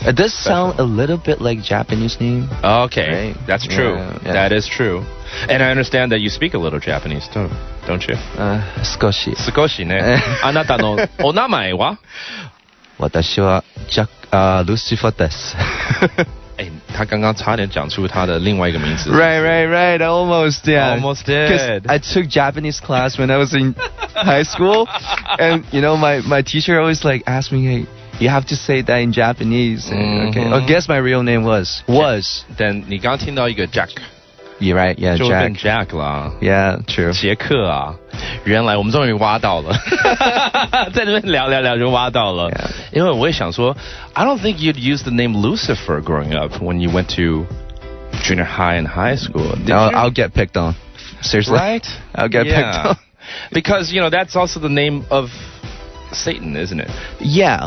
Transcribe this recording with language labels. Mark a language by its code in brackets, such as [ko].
[en] It does sound a little bit like Japanese name. Okay, right? That's true. Yeah. That is true. And I understand that you speak a little Japanese too, don't you? [ja] 少しね。あなたのお名前は？私はLucifer です。 [zh] 他刚刚差点讲出他的另外一个名字。 [en] Right. Almost, yeah. Almost did. Because I took Japanese class when I was in high school, and my teacher always asked me, hey, you have to say that in Japanese. Okay. I guess my real name was. Then [zh] 你刚听到一个 Jack. [en] You're right, yeah, [zh] 就变 Jack 啦。 [en] Yeah, true. [zh] 杰克啊，原来我们终于挖到了，在那边聊就挖到了。 [en] Yeah. [zh] 因为我也想说 [en] I don't think you'd use the name Lucifer growing up when you went to junior high and high school. I'll get picked on. Seriously, Right? I'll get picked up. Because, that's also the name of Satan, isn't it? Yeah.